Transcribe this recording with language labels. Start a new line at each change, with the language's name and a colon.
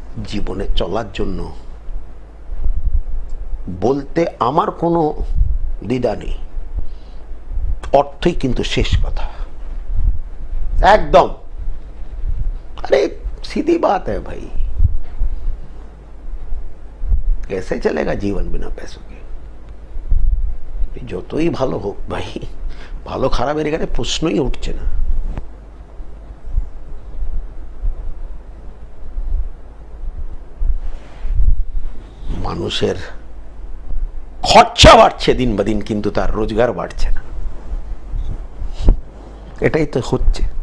Bangla: জীবনে চলার জন্য বলতে আমার কোনো দ্বিধা নেই, অর্থই কিন্তু শেষ কথা, একদম।
Hindi: अरे सीधी बात है भाई, कैसे चलेगा जीवन बिना पैसों के?
Bangla: যতই ভালো হোক ভাই, ভালো খারাপের এখানে প্রশ্নই উঠছে না। মানুষের খরচা বাড়ছে দিন বা দিন, কিন্তু তার রোজগার বাড়ছে না, এটাই তো হচ্ছে।